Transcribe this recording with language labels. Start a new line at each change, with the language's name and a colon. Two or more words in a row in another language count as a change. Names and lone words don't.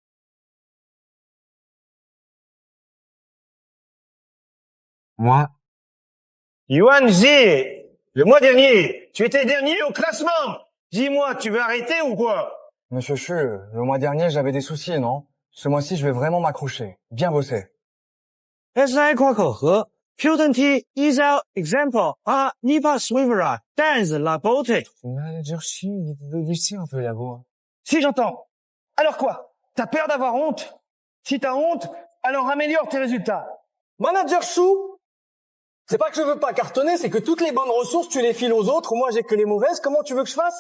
French: Moi, Yuan Zi, le mois dernier, tu étais dernier au classement. Dis-moi, tu veux arrêter ou quoi? Monsieur Chu, le mois dernier, j'avais des soucis, non? Ce mois-ci, je vais vraiment m'accrocher. Bien bosser. SI 夸口和 Qt Easel Example à Nipa Swivera Dance La Beauté. Manager Chu, il est de un peu la voix. Si j'entends. Alors quoi? T'as peur d'avoir honte? Si t'as honte, alors améliore tes résultats. Manager Chou, c'est pas que je veux pas cartonner, c'est que toutes les bonnes ressources, tu les files aux autres. Moi, j'ai que les mauvaises. Comment tu veux que je fasse?